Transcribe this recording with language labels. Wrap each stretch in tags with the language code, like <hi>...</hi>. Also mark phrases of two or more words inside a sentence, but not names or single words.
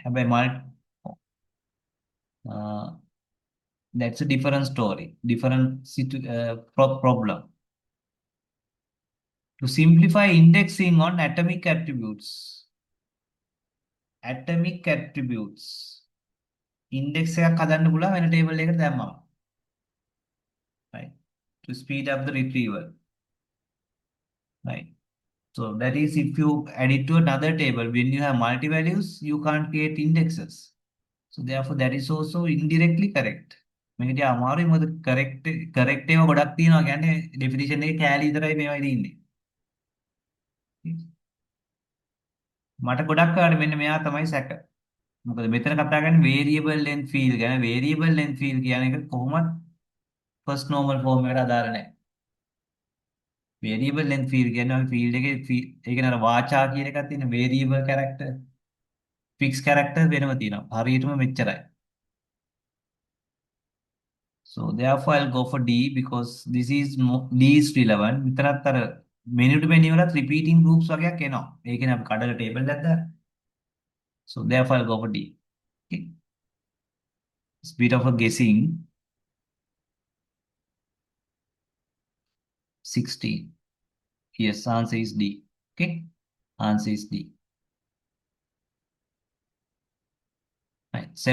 <en>Uh, that's a different story, different problem. To simplify indexing on atomic attributes. Atomic attributes.</en> <si>Index එකක් හදන්න පුළුවන් වෙන table එකකට දැම්මම.</si> <en>Right? To speed up the retrieval. Right? So that is if you add it to another table, when you have multi-values, you can't create indexes. So therefore that is also indirectly correct.</en> <si>මේකට අමාරුයි මොකද correct ඒවා ගොඩක් තියෙනවා කියන්නේ definition එකේ කෑලි විතරයි මේවා ඉන්නේ. මට ගොඩක් කාට මෙන්න මෙයා තමයි සැක. මොකද මෙතන කතා කරන්නේ</si> <en>variable length field</en> <si>ගැන.</si> <en>variable length field</en> <si>කියන එක කොහොමත්</si> <en>first normal form</en> <si>එකට අදාළ නැහැ.</si> <en>variable length field</en> <si>කියන්නේ අපි field එකේ ඒ කියන්නේ අර වාචා කියන එකක් තියෙන</si> <en>variable character fixed character</en> <si>වෙනම තියෙනවා. හරියටම මෙච්චරයි.</si> <en>So therefore I'll go for D because this is D is relevant.</en> <si>විතරක් අර</si> <en>many to many</en> <si>වලත්</si> <en>repeating groups</en> <si>වගේක් එනවා. ඒ කියන්නේ අපි කඩලා table එකක් දාලා.</si> <en>So therefore I'll go for D. Okay. It's a bit of a guessing. 16. Yes, answer is D. Okay. Answer is D. Right.</en>